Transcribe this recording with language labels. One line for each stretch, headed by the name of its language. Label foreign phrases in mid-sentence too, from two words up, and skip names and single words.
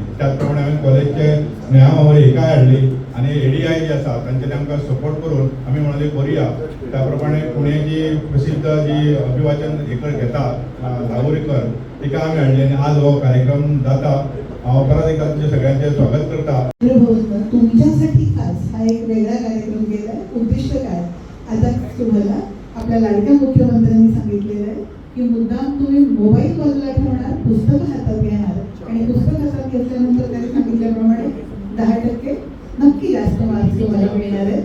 Konkani: त्याच प्रमाणे हांवें कॉलेजचे स्नेहा मावळे हिकाय हाडली आनी एडीआय जी आसा तांच्यांनी आमकां सपोर्ट करून आमी म्हणाले करुया. त्या प्रमाणे पुणेची प्रसिद्ध जी अभिवाचन घेता लागोरीकर तिका आमी हाडली आनी आज हो कार्यक्रम जाता. हांव परत एकदा तुमच्या सगळ्यांचे स्वागत करता.
Marathi: तुमच्यासाठी खास हा एक वेगळा कार्यक्रम केलाय. उद्दिष्ट काय? आता तुम्हाला आपल्या लाडक्या मुख्यमंत्र्यांनी सांगितलेलं आहे की मुद्दाम तुम्ही मोबाईल बाजूला ठेवणार, पुस्तकं हातात घेणार आणि पुस्तक हातात घेतल्यानंतर त्यांनी सांगितल्याप्रमाणे 10% नक्की जास्त मार्क्स तुम्हाला मिळणार आहेत.